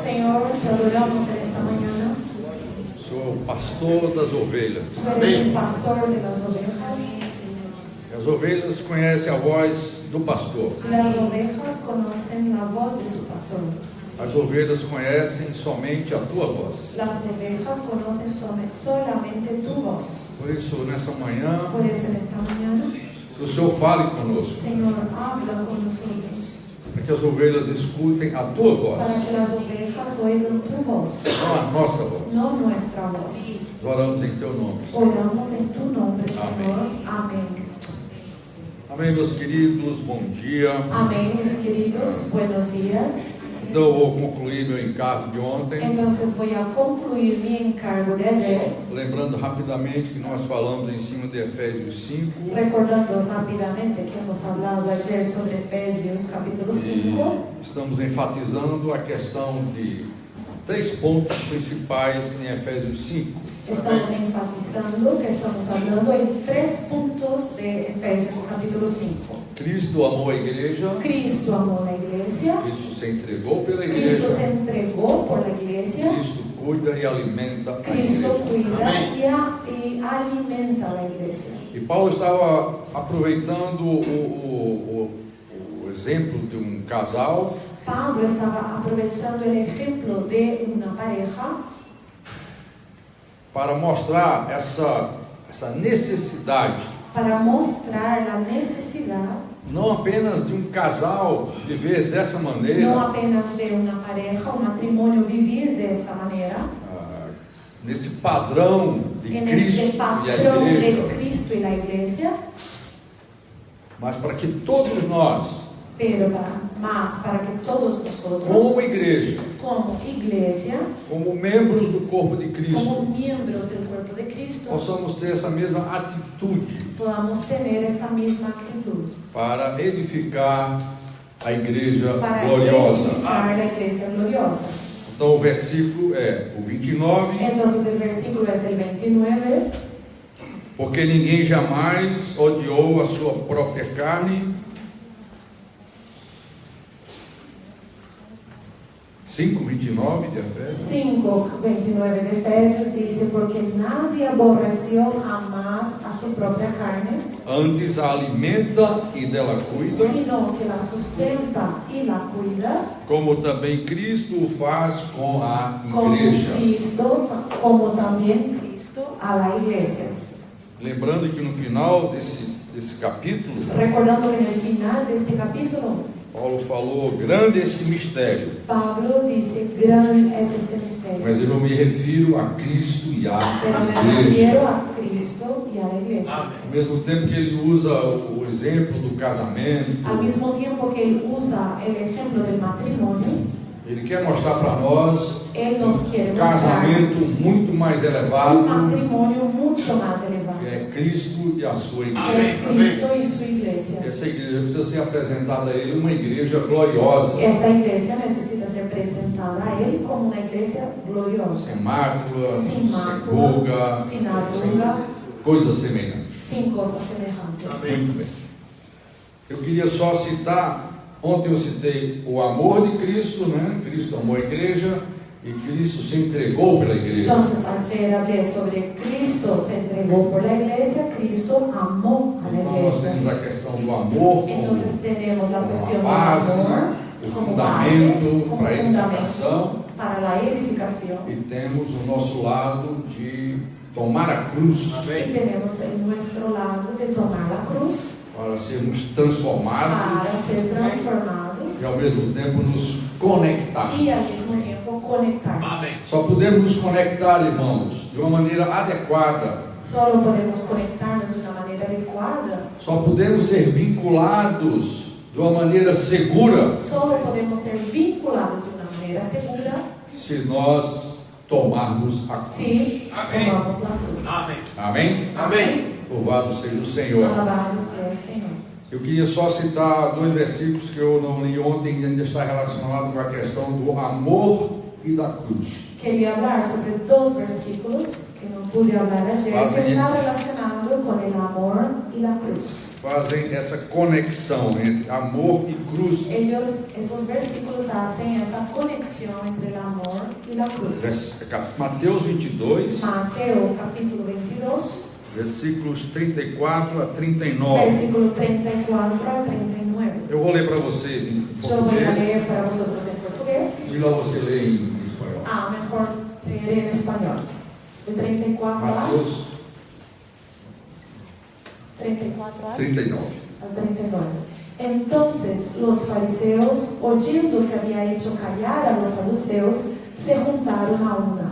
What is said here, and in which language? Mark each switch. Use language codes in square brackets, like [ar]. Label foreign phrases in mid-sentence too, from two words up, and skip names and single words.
[es] Señor, te adoramos en esta mañana. [pt] Senhor, pastor das ovelhas. [es] Tú eres el pastor de las ovejas. [pt] As ovelhas conhecem a voz do pastor. [es] Las ovejas conocen la voz de su pastor. [pt] As ovelhas conhecem somente a tua voz. [es] Las ovejas conocen solamente tu voz. [pt] Por isso, nessa manhã, [es] Por eso en esta mañana, [pt] que o Senhor fale conosco, [es] Señor, habla con nosotros. [pt] para que as ovelhas escutem a tua voz, [es] Para que las ovejas oigan tu voz, [pt] não a nossa voz. [es] no nuestra voz. [pt] Nós oramos em teu nome. [es] Oramos en tu nombre, Señor. Amén. [pt] Amém, meus queridos, bom dia. [es] Amén, mis queridos. Buenos días. [pt] Então, eu vou concluir meu encargo de ontem, [es] Entonces voy a concluir mi encargo de ayer, [pt] lembrando rapidamente que nós falamos em cima de Efésios 5. [es] recordando rápidamente que hemos hablado ayer sobre Efesios capítulo 5. [pt] E estamos enfatizando a questão de 3 pontos principais em Efésios 5. [es] Estamos enfatizando que estamos hablando en 3 puntos de Efesios capítulo 5. [pt] Cristo amou a igreja, [es] Cristo amó la iglesia, [pt] Cristo se entregou pela [es] Cristo se [pt] igreja, [es] entregó por la iglesia, [pt] Cristo cuida e alimenta a [es] Cristo [pt] igreja. [es] cuida y alimenta la iglesia. [pt] E Paulo estava aproveitando o exemplo de um casal [es] Pablo estaba aprovechando el ejemplo de una pareja [pt] para mostrar essa necessidade, [es] para mostrar la necesidad [pt] não apenas de um casal viver dessa [es] no [pt] maneira, [es] apenas de una pareja, un matrimonio vivir de esta manera, [pt] nesse padrão de [es] en [pt] Cristo [es] este [pt] e a [es] patrón de [pt] igreja, [es] Cristo y la iglesia, [pt] mas para que todos nós, [es] pero para que todos nosotros, [pt] como igreja, [es] como iglesia, [pt] como membros do corpo de [es] como [pt] Cristo, [es] miembros del cuerpo de Cristo, [pt] possamos ter essa mesma atitude [es] podamos tener esta misma actitud [pt] para edificar a igreja [es] para [pt] gloriosa. [es] edificar la iglesia gloriosa. [pt] Então o versículo é o 29, [es] Entonces el versículo es el 29. [pt] porque ninguém jamais odiou a sua própria carne. 5:29 de Efésios. [es] 5:29 de Efesios dice, porque nadie aborreció jamás a su propia carne, [pt] Antes a alimenta e dela cuida, [es] sino que la sustenta y la cuida, [pt] como também Cristo o faz com a [es] como [pt] igreja. [es] Cristo, como también Cristo a la iglesia. [pt] Lembrando que no final desse capítulo, [es] Recordando que en el final de este capítulo, [pt] Paulo falou, grande esse mistério, [es] Pablo dice, gran es este misterio, [pt] mas eu me refiro a Cristo e à [es] pero me [pt] igreja. [es] refiero a Cristo y a la iglesia. [pt] Ao mesmo tempo que ele usa o exemplo do casamento, [es] Al mismo tiempo que él usa el ejemplo del matrimonio, [pt] ele quer mostrar para nós [es] él nos quiere [pt] um [es] mostrar [pt] casamento muito mais elevado, [es] un matrimonio mucho mucho más elevado, [pt] que é Cristo e a sua [es] que [pt] igreja. [es] es Cristo y su iglesia. [pt] Essa igreja precisa ser apresentada a Ele uma igreja gloriosa, [es] Esta iglesia necesita ser presentada a Él como una iglesia gloriosa, [pt] sem mácula, [es] sin [pt] sem mácula, ruga, [es] sin arruga, [pt] coisas semelhantes. [es] sin cosas semejantes. [pt] Muito bem. Eu queria só citar, ontem eu citei o amor de Cristo, né? Cristo amou a igreja e Cristo se entregou pela igreja. [es] Entonces, ayer hablé sobre Cristo se entregó por la iglesia, Cristo amó a la [pt] Então nós [es] iglesia. [pt] temos a questão do amor como [es] Entonces tenemos la cuestión del [pt] base, [es] amor [pt] o [es] como [pt] fundamento [es] base, como [pt] para a edificação, [es] fundamento para la edificación. [pt] e temos o nosso lado de tomar a cruz [es] Y tenemos en nuestro lado de tomar la cruz [pt] para sermos transformados [es] para ser transformados [pt] e ao mesmo tempo nos conectar. [es] y al mismo tiempo conectarnos. [pt] Só podemos nos conectar, irmãos, de uma maneira adequada. [es] Solo podemos conectarnos de una manera adecuada. [pt] Só podemos ser vinculados de uma maneira segura [es] Solo podemos ser vinculados de una manera segura [pt] se nós tomarmos a cruz. [es] si tomamos la cruz. [pt] Amém? Amém. Louvado seja o Senhor. [es] Alabado sea el Señor. [pt] Eu queria só citar 2 versículos que eu não li ontem, que ainda está relacionado com a questão do amor e da cruz. [es] Quería hablar sobre 2 versículos que no pude hablar ayer, que está relacionado con el amor y la cruz. [pt] Fazem essa conexão entre amor e cruz. [es] Esos versículos hacen esa conexión entre el amor y la cruz. [pt] Mateus 22, [es] Mateo capítulo 22, [pt] versículos 34 a 39. [es] versículo 34 al 39. [pt] Eu vou ler para vocês em [es] Yo voy a [pt] português. [es] leer para vosotros en portugués. [pt] Melhor você ler em espanhol. [es] Mejor leer en español. De 34 a [pt] Mateus 34 a 39. [es] al 39. Entonces los fariseos, oyendo que había hecho callar a los saduceos, se juntaron a una.